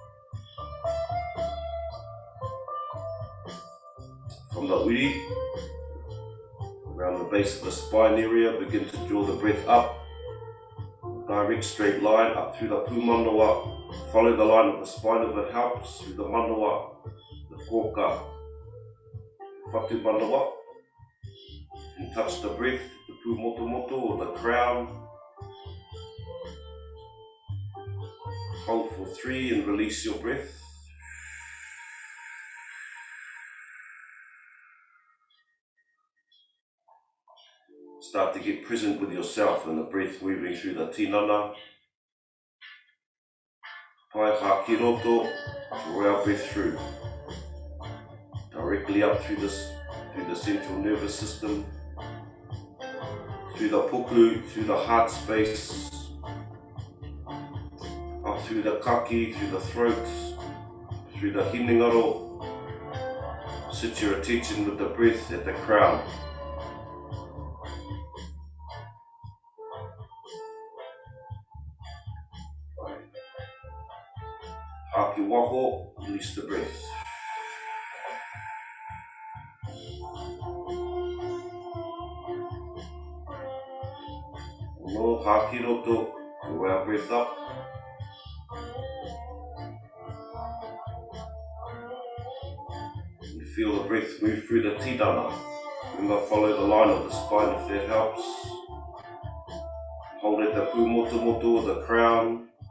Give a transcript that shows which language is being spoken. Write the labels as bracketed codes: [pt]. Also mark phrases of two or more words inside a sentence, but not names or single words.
[en] From the uri, around the base of the spine area, begin to draw the breath up. Direct straight line up through the pūmanawa. Follow the line of the spine if it helps, through the manawa, the koka, [mi] whatu manawa. [en] And touch the breath, the pūmotomoto or the crown. Hold for 3 and release your breath. Start to get present with yourself and the breath moving through the tinana. [mi] Pai hā ki roto, [en] draw our breath through. Directly up through the central nervous system, through the puku, through the heart space, up through the kaki, through the throat, through the Hinengaro. Sit your attention with the breath at the crown. [mi] Haki waho, [en] release the breath. [mi] No haki roto, [en] draw our breath up. You feel the breath move through the tinana. Remember, follow the line of the spine if that helps. Hold at the pūmotomoto, the crown.